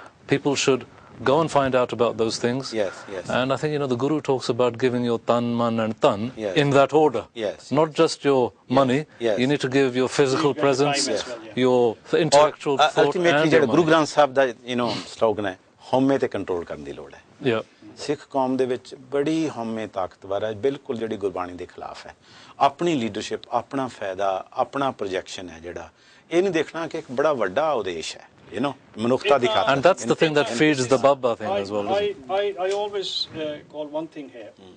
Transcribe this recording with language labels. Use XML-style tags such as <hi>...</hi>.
<en>People should go and find out about those things. And I think the Guru talks about giving your tan, man, and tan in that order. Not just your money. You need to give your physical presence, your intellectual thought, ultimately, and your</en> <pa>Guru Granth Sahib da slogan hai, home te control ਕਰਨ ਦੀ ਲੋੜ ਹੈ. ਸਿੱਖ ਕੌਮ ਦੇ ਵਿੱਚ ਬੜੀ ਹਉਮੈ ਤਾਕਤਵਰ ਹੈ ਬਿਲਕੁਲ ਜਿਹੜੀ ਗੁਰਬਾਣੀ ਦੇ ਖਿਲਾਫ ਹੈ ਆਪਣੀ ਲੀਡਰਸ਼ਿਪ ਆਪਣਾ ਫਾਇਦਾ ਆਪਣਾ ਪ੍ਰੋਜੈਕਸ਼ਨ ਹੈ ਜਿਹੜਾ ਇਹ ਨਹੀਂ ਦੇਖਣਾ ਕਿ ਇੱਕ ਬੜਾ ਵੱਡਾ ਉਦੇਸ਼ ਹੈ ਮਨੁੱਖਤਾ ਦੀ ਖਾਤਰ</pa> <en>and that's the thing that feeds the Baba thing as well. I always call one thing here</en>